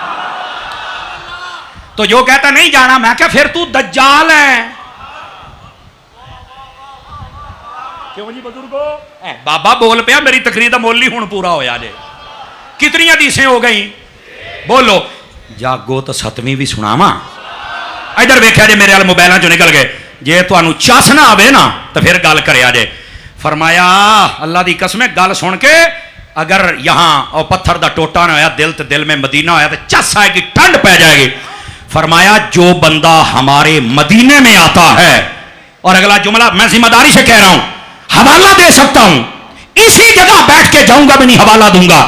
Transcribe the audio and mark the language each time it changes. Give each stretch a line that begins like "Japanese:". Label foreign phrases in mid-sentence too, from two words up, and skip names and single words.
Urdu: تو جو کہتا نہیں جانا، میں کہ پھر تو دجال ہے۔ کیوں جی بزرگو؟
Punjabi: بابا بول پیا، میری تقریر دا مول ہی ہن پورا ہویا جے۔
Urdu: کتنی حدیثیں ہو گئیں؟
Punjabi: بولو جاگو تو 7ویں بھی سناواں؟ ادھر ویکھیا جے میرے ال موبائلاں چوں نکل گئے، جے تانوں چس نہ آوے نا تو پھر گل کریا جے۔ فرمایا اللہ دی قسم گل سن کے اگر یہاں او پتھر دا ٹوٹا نہ ہویا، دل تے دل میں مدینہ ہویا تو چس آئے گی، ٹھنڈ پہ جائے گی۔
Urdu: فرمایا جو بندہ ہمارے مدینے میں آتا ہے، اور اگلا جملہ میں ذمہ داری سے کہہ رہا ہوں، حوالہ دے سکتا ہوں، اسی جگہ بیٹھ کے جاؤں گا بھی نہیں حوالہ دوں گا۔